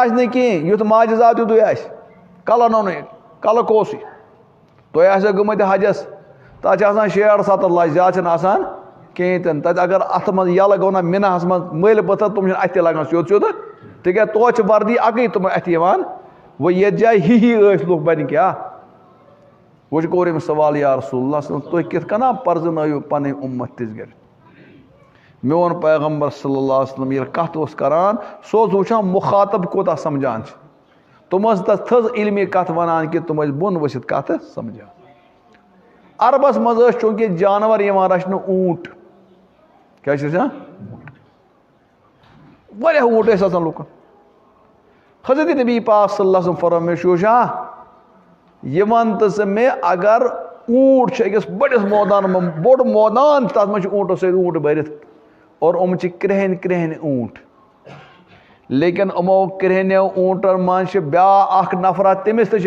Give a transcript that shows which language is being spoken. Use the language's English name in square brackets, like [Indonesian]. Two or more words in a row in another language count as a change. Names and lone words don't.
[Kashmiri] آسہِ نہٕ کِہیٖنۍ یُتھ معجزات تیُتُے آسہِ کلہٕ نوٚنُے کلہٕ کوسٕے تُہۍ آسیو گٔمٕتۍ حجس تتھ چھِ آسان 60-70 لچھ زیادٕ چھِنہٕ آسان کِہیٖنۍ تہِ نہٕ تتہِ اگر اتھٕ منٛز یلہٕ گوٚو نا مِنہس منٛز مٔلۍ پٔتھر تِم چھِنہٕ اتھِ تہِ لگان سیوٚد سیوٚد تِکیازِ توتہِ چھِ وردی اکٕے تِمن اتھِ یِوان وۄنۍ یتھ جایہِ ہی ٲسۍ لُکھ بنہِ کیاہ وۄنۍ کوٚر أمِس سوال [Arabic] یا رسول اللہ صلی اللہ علیہ وسلم [Kashmiri] تُہۍ کِتھ کٔنۍ پرزنٲیِو پنٕنۍ اُمت تِژھ گرِ میون پیغمبر [Arabic] صلی اللہ علیہ وسلم [Kashmiri] ییٚلہِ کتھ اوس کران سُہ اوس وٕچھان مُخاطب کوتاہ سمجھان چھِ تِم ٲسۍ تتھ تھٔز علمی کتھ ونان کہِ تِم ٲسۍ بۄن ؤسِتھ کتھ سمجھان عربس منٛز ٲسۍ چوٗنکہِ جانور یِوان رچھنہٕ اوٗنٹ کیاہ چھِ رچھان واریاہ اوٗنٹ ٲسۍ آسان لُکن حضرت نبی پاک [Arabic] صلی اللہ علیہ وسلم [Kashmiri] فرمٲو مےٚ شوٗشا یہِ وَن تہٕ ژٕ مےٚ اگر اوٗنٹ چھُ أکِس بٔڑِس مٲدانس منٛز بوٚڑ مٲدان چھُ تتھ منٛز چھِ اوٗنٹو سۭتۍ اوٗنٹ بٔرِتھ اور یِم چھِ کرٛہِنۍ اوٗنٹ لیکن یِمو کرٛہنیو اوٗنٹن منٛز چھِ بیٛاکھ اکھ نفرا تٔمِس تہِ چھِ